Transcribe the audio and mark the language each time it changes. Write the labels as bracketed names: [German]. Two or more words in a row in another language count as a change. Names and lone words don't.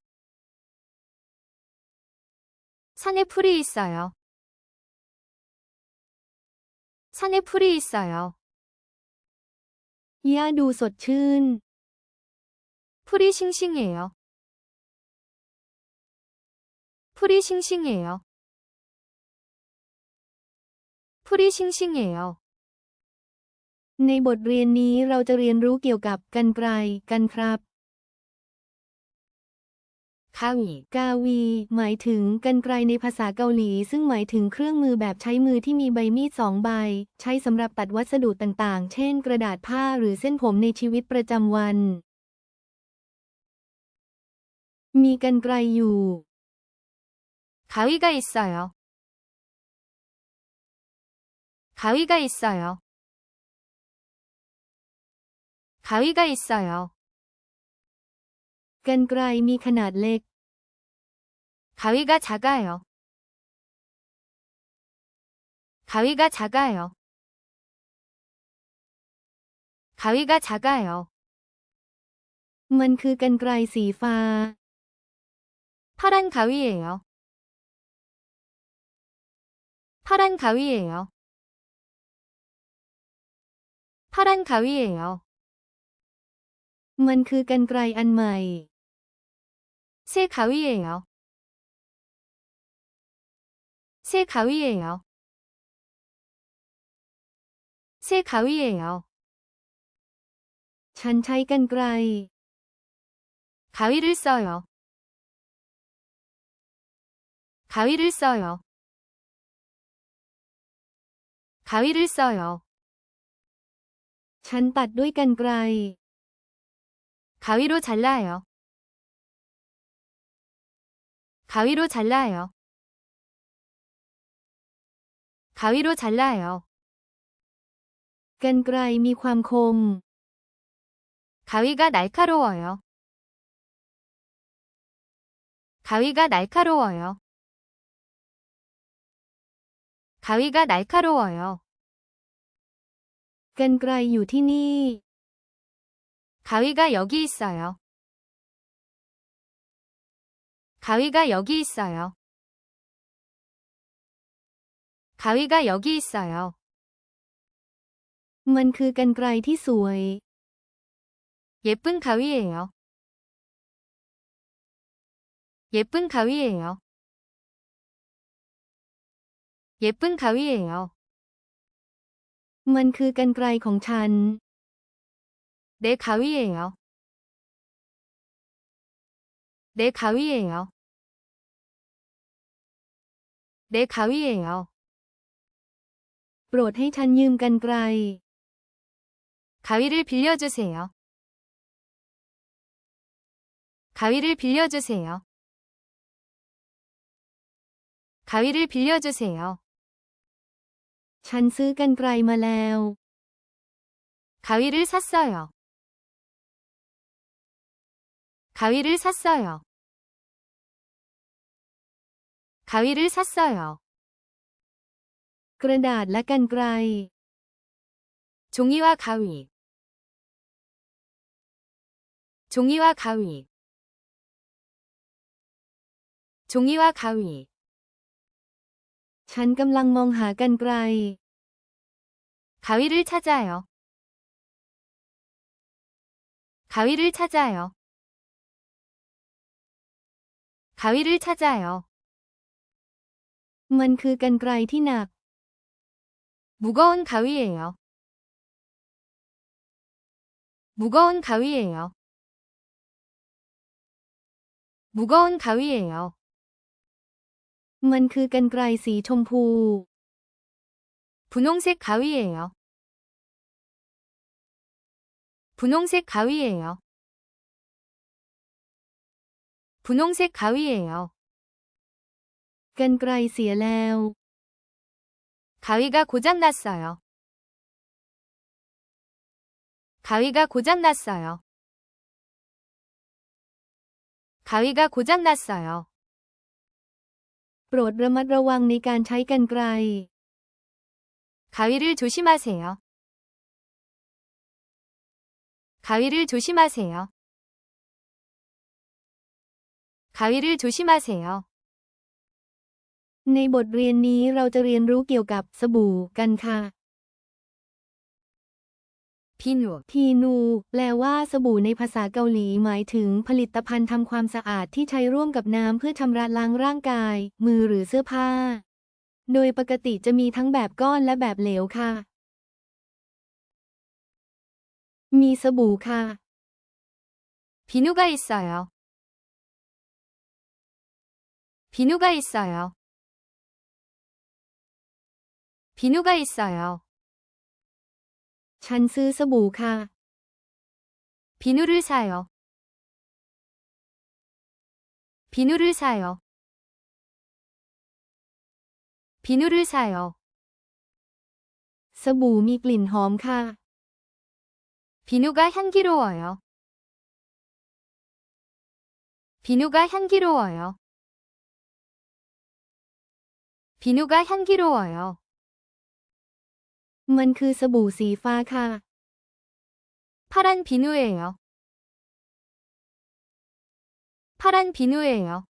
[Korean] 산에 풀이 있어요. 산에 풀이 있어요. [Thai] หญ้าดูสดชื่น [Korean] 풀이 싱싱해요. 풀이 싱싱해요. 풀이 싱싱해요. [Thai] ในบทเรียนนี้เราจะเรียนรู้เกี่ยวกับกรรไกรกันครับ 가위 กาวีหมายถึงกรรไกรในภาษาเกาหลีซึ่งหมายถึงเครื่องมือแบบใช้มือที่มีใบมีด2 ใบใช้สำหรับตัดวัสดุต่างๆเช่นกระดาษผ้าหรือเส้นผมในชีวิตประจำวันมีกรรไกรอยู่ [Korean] 가위가 있어요. 가위가 있어요. 가위가 있어요. [Thai] กรรไกรมีขนาดเล็ก [Korean] 가위가 작아요. 가위가 작아요. 가위가 작아요. [Thai] มันคือกรรไกรสีฟ้า [Korean] 파란 가위예요. 파란 가위예요. 파란 가위예요. [Thai] มันคือกรรไกรอันใหม่ [Korean] 새 가위예요. 새 가위예요. 새 가위예요. [Thai] ฉันใช้กรรไกร [Korean] 가위를 써요. 가위를 써요. 가위를 써요. [Thai] ฉันตัดด้วยกรรไกร [Korean] 가위로 잘라요. 가위로 잘라요. 가위로 잘라요. [Thai] กรรไกรมีความคม [Korean] 가위가 날카로워요. 가위가 날카로워요. 가위가 날카로워요. [Thai] กรรไกรอยู่ที่นี่ [Korean] 가위가 여기 있어요. 가위가 여기 있어요. 가위가 여기 있어요. [Thai] มันคือกรรไกรที่สวย [Korean] 예쁜 가위예요. 예쁜 가위예요. 예쁜 가위예요. [Thai] มันคือกรรไกรของฉัน [Korean] 내 가위예요. 내 가위예요. 내 가위예요. [Thai] โปรดให้ฉันยืมกรรไกร [Korean] 가위를 빌려주세요. 가위를 빌려주세요. 가위를 빌려주세요. [Thai] ฉันซื้อกรรไกรมาแล้ว [Korean] 가위를 샀어요. 가위를 샀어요. 가위를 샀어요. [Thai] กระดาษและกรรไกร [Korean] 종이와 가위. 종이와 가위. 종이와 가위. [Thai] ฉันกำลังมองหากรรไกร [Korean] 가위를 찾아요. 가위를 찾아요. 가위를 찾아요. [Thai] มันคือกรรไกรที่หนัก [Korean] 무거운 가위예요. 무거운 가위예요. 무거운 가위예요. [Thai] มันคือกรรไกรสีชมพู [Korean] 분홍색 가위예요. 분홍색 가위예요. 분홍색 가위예요. [Thai] กรรไกรเสียแล้ว [Korean] 가위가 고장났어요. 가위가 고장났어요. 가위가 고장났어요. [Thai] โปรดระมัดระวังในการใช้กรรไกร [Korean] 가위를 조심하세요. 가위를 조심하세요. 가위를 조심하세요. [Thai] ในบทเรียนนี้เราจะเรียนรู้เกี่ยวกับสบู่กันค่ะ [Korean] 비누. [Thai] พีนูแปลว่าสบู่ในภาษาเกาหลีหมายถึงผลิตภัณฑ์ทำความสะอาดที่ใช้ร่วมกับน้ำเพื่อชำระล้างร่างกาย มือหรือเสื้อผ้า โดยปกติจะมีทั้งแบบก้อนและแบบเหลวค่ะ มีสบู่ค่ะ [Korean] 비누가 있어요. 비누가 있어요. 비누가 있어요. [Thai] ฉันซื้อสบู่ค่ะ [Korean] 비누를 사요. 비누를 사요. 비누를 사요. [Thai] สบู่มีกลิ่นหอมค่ะ [Korean] 비누가 향기로워요. 비누가 향기로워요. 비누가 향기로워요. [Thai] มันคือสบู่สีฟ้าค่ะ [Korean] 파란 비누예요. 파란 비누예요.